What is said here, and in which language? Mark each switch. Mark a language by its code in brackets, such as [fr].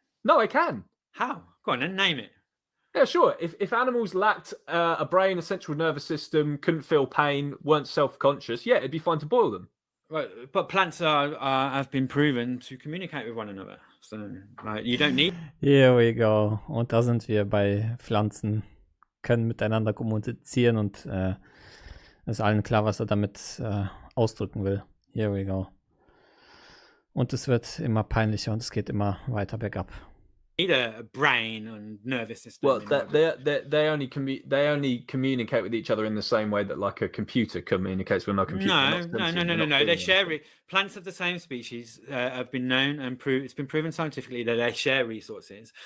[en] No, I can. How? Go on then, name it. Yeah, sure. If animals lacked a brain, a central nervous system, couldn't feel pain, weren't self-conscious, yeah, it'd be fine to boil them. Right, but plants have been proven to communicate with one another. So you don't need. Here we go. [de] Und da sind wir bei Pflanzen, können miteinander kommunizieren und ist allen klar, was er damit ausdrücken will. [en] Here we go. [de] Und es wird immer peinlicher und es geht immer weiter bergab. [en] Need a brain and nervous system. Well, they only communicate with each other in the same way that, like, a computer communicates with another computer. No. They share. Plants of the same species have been known and it's been proven scientifically that they share resources.